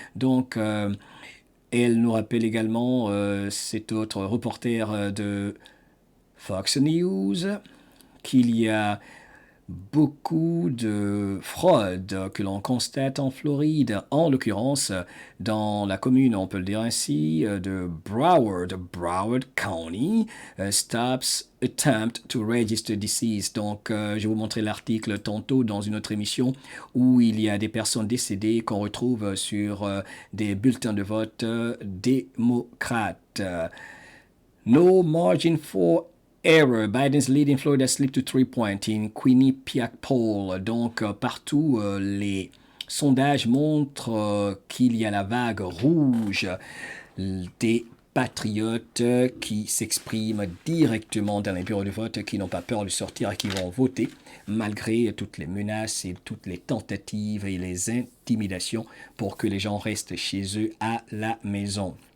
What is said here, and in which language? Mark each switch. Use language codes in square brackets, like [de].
[fr] Donc, elle nous rappelle également cet autre reporter de Fox News qu'il y a beaucoup de fraude que l'on constate en Floride, en l'occurrence dans la commune, on peut le dire ainsi, de Broward County, [en] stops attempt to register deceased. [fr] Donc, je vais vous montrer l'article tantôt dans une autre émission où il y a des personnes décédées qu'on retrouve sur des bulletins de vote démocrates. [en] No margin for error. Biden's lead in Florida slipped to 3 points in Quinnipiac poll. [fr] Donc, partout, les sondages montrent qu'il y a la vague rouge des patriotes qui s'expriment directement dans les bureaux de vote, qui n'ont pas peur de sortir et qui vont voter, malgré toutes les menaces et toutes les tentatives et les intimidations pour que les gens restent chez eux à la maison.